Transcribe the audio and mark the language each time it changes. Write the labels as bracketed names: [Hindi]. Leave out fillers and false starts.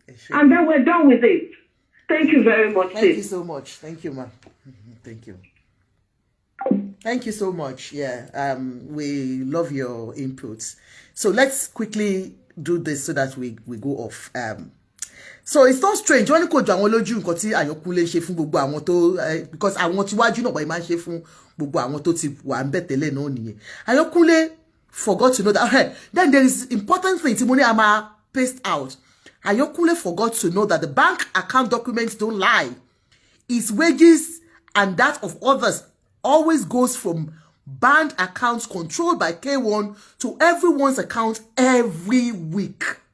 [English] And then we're done with it. Thank you very much. Thank you so much. Thank you, ma. Thank you. Thank you so much. Yeah, we love your inputs. So let's quickly do this so that we go off. So it's not strange. [Yoruba] Wọ́n ní kò jọ àwọn lójú nǹkan tí Ayankunle ṣe fún gbogbo àwọn tó because àwọn tí wájú náà bọ̀ máa ń ṣe fún gbogbo àwọn tó ti wà ń bẹ̀ tẹ́lẹ̀ náà nìyẹn. [English] Ayankunle forgot to know that. Then there is important thing [Yoruba] tí mo ní a máa [English] paste out. Ayankunle forgot to know that the bank account documents don't lie. His wages and that of others always goes from banned accounts controlled by K1 to everyone's account every week.